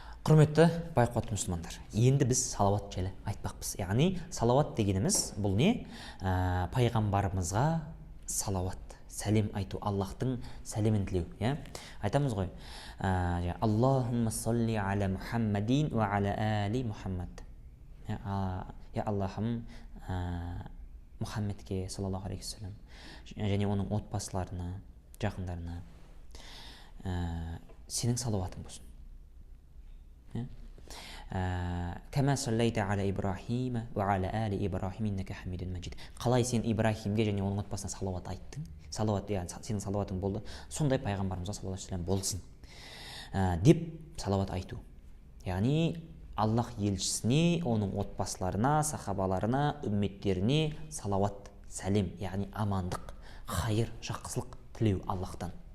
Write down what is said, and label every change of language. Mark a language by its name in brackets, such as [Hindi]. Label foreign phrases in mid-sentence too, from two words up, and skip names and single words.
[Kazakh] Құрметті байқуатты мұсылмандар, енді біз салауат жайлы айтпақпыз. Яғни салауат дегеніміз бұл не? Пайғамбарымызға салауат, сәлем айту, Аллахтың сәлемін тілеу. Айтамыз ғой, [Arabic] اللهم صل على محمد وعلى آل محمد. [Kazakh] Я Аллахым Мұхаммедке [Arabic] صلى الله عليه وسلم [Kazakh] және оның отбасыларына, жақындарына сенің салауатың болсын. [Arabic] كما صليت على إبراهيم وعلى آل إبراهيم إنك حميد مجيد. [Kazakh] Қалай сен Ибрахимге және оның отбасына салауат айттың? Салауат, сенің салауатың болды. Сондай пайғамбарымызға [Arabic] صلى الله عليه وسلم [Kazakh] болсын деп салауат айту. Яғни Аллах елшісіне, оның отбасыларына, сахабаларына, үмметтеріне салауат, сәлем, яғни амандық, хайыр, жақсылық тілеу Аллахтан.